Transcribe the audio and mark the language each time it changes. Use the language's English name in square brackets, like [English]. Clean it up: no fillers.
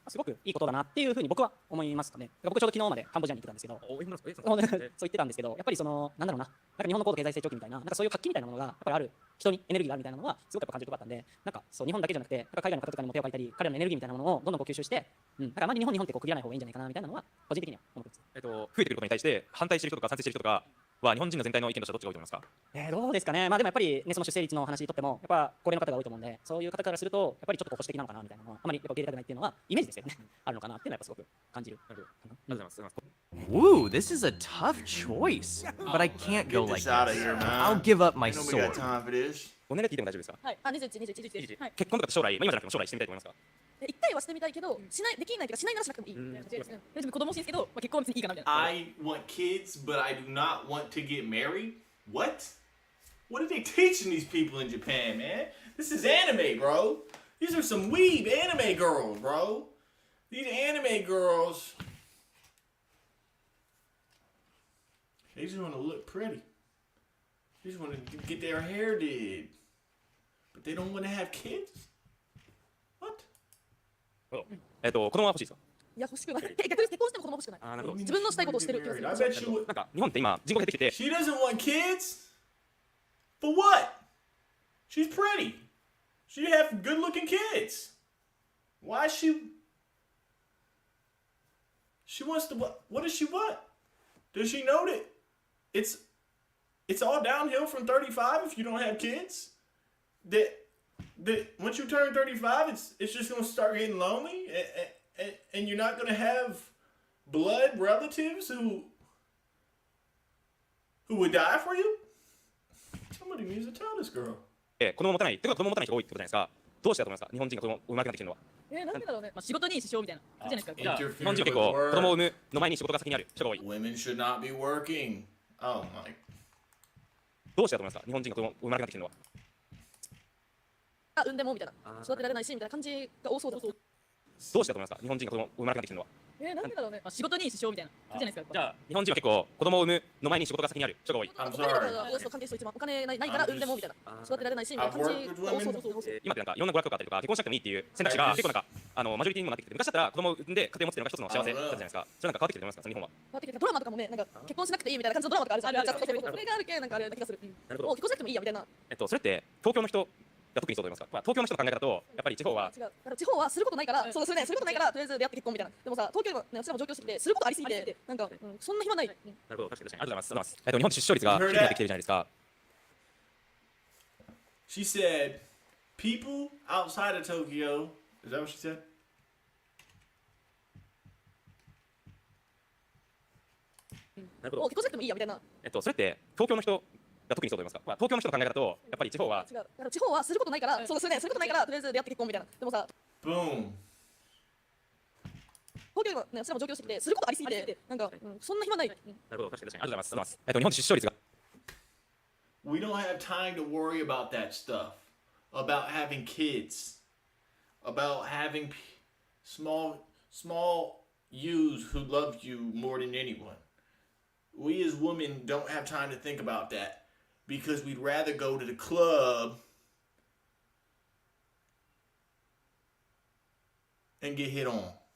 [Japanese] すごくいいことだなっていうふうに僕は思いますかね。僕ちょうど昨日までカンボジアに行ってたんですけど、そう言ってたんですけど、やっぱりそのなんだろうな、なんか日本の高度経済成長期みたいな、なんかそういう活気みたいなものがやっぱりある、人にエネルギーがあるみたいなのはすごくやっぱ感じるところだったんで、なんかそう日本だけじゃなくて、なんか海外の方とかにも手を借りたり、彼らのエネルギーみたいなものをどんどんこう吸収して、だからあまり日本ってこう区切らない方がいいんじゃないかなみたいなのは個人的には思ってます。増えてくることに対して反対している人とか賛成している人とかは日本人の全体の意見としてはどっちが多いと思いますか？どうですかね。でもやっぱりね、その出生率の話にとってもやっぱ高齢の方が多いと思うんで、そういう方からするとやっぱりちょっと保守的なのかなみたいなのはあまりやっぱ受け入れたくないっていうのはイメージですよね。あるのかなっていうのはやっぱすごく感じる。ありがとうございます。 [English] Woo, this is a tough choice, but I can't go Get like this out of this. here, man. I'll give up my Ain't nobody got sword. time for this. [Japanese] ご年齢聞いても大丈夫ですか？はい、21はい。結婚とかって将来、今じゃなくても将来してみたいと思いますか？一回はしてみたいけど、できないというかしないならしなくてもいいみたいな感じですね。自分子供欲しいんですけど、結婚は別にいいかなみたいな。 [English] I want kids, but I do not want to get married. What? What are they teaching these people in Japan, man? This is anime, bro. These are some weeb anime girls, bro. These anime girls, they just want to look pretty. They just want to get their hair did. But they don't want to have kids? What? [Japanese] 子供は欲しいですか？いや欲しくない。逆に結婚しても子供欲しくない。なるほど。自分のしたいことをしてる気がする。 [English] I bet you would. [Japanese] なんか日本って今人口減ってきて [English] She doesn't want kids? For what? She's pretty. She have good looking kids. Why is she? She wants to what? What does she want? Does she know that it's all downhill from 35 if you don't have kids? That once you turn 35, it's just gonna start getting lonely, and you're not gonna have blood relatives who would die for you. Somebody needs to tell this girl. [Japanese] 子供を持たない、てか子供を持たない人が多いってことじゃないですか。どうしてだと思いますか、日本人が子供を産まなくなってきてるのは。なんでだろうね。まあ仕事に支障みたいな感じじゃないですか。じゃあ日本人は結構子供を産むの前に仕事が先にある人が多い。 [English] Women should not be working. Oh my. [Japanese] どうしてだと思いますか、日本人が子供を産まなくなってきてるのは。産んでもみたいな。育てられないしみたいな感じが多そうだ。どうしてだと思いますか、日本人が子供を産まなくなってきてるのは。なんでだろうね。まあ仕事に支障みたいな感じじゃないですか。じゃあ日本人は結構子供を産むの前に仕事が先にある人が多い。お金とかが多そう関係して一番お金ないから産んでもみたいな。育てられないしみたいな感じが多そうだ。今ってなんかいろんな娯楽とかあったりとか結婚しなくてもいいっていう選択肢が結構なんかマジョリティにもなってきて、昔だったら子供を産んで家庭を持つっていうのが一つの幸せだったじゃないですか。それなんか変わってきてると思いますか、日本は。変わってきてドラマとかもね、なんか結婚しなくていいみたいな感じのドラマとかあるじゃん。それがあるけなんかあれな気がする。なるほど。もう結婚しなくてもいいやみたいな。それって東京の人が特にそうと思いますか。まあ、東京の人の考え方とやっぱり地方は違う。だから地方はすることないから、そうするね、することないからとりあえず出会って結婚みたいな。でもさ、東京はね、私らも上京してきてすることありすぎて、なんかそんな暇ない。なるほど、確かにありがとうございます。日本出生率が低くなってきてるじゃないですか。 [English] She said, people outside of Tokyo. Is that what she said? [Japanese] なるほど。もう結婚しなくてもいいやみたいな。それって東京の人が特にそうと思いますか。まあ、東京の人の考え方とやっぱり地方は違う。だから地方はすることないから、そうするね、することないからとりあえず出会って結婚みたいな。でもさ、 [English] Boom. [Japanese] 東京はね、私らも上京してきてすることありすぎて、なんかそんな暇ない。なるほど、確かにありがとうございます。日本出生率が [English] We don't have time to worry about that stuff. About having kids. About having small yous who love you more than anyone. We as women don't have time to think about that because we'd rather go to the club and get hit on.